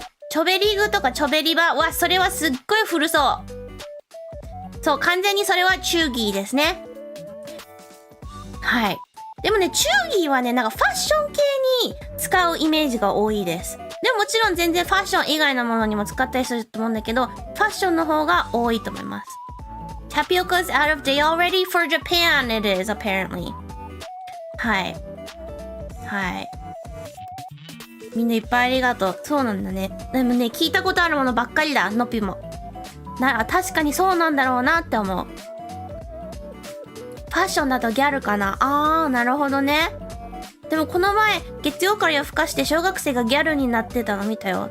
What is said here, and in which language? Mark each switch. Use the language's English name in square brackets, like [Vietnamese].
[Japanese] チョベリグとかチョベリバは、それはすっごい古そう。そう、完全にそれはチューギーですね。はい。でもね、チューギーはね、なんかファッション系に使うイメージが多いです。でももちろん全然ファッション以外のものにも使ったりすると思うんだけど、ファッションの方が多いと思います。 [English] Tapioca is out of date already for Japan, it is, apparently. [Japanese] はい。はい。みんないっぱいありがとう。そうなんだね。でもね、聞いたことあるものばっかりだ、のぴも。確かにそうなんだろうなって思う。ファッションだとギャルかな。なるほどね。でもこの前、月曜から夜更かして小学生がギャルになってたの見たよ。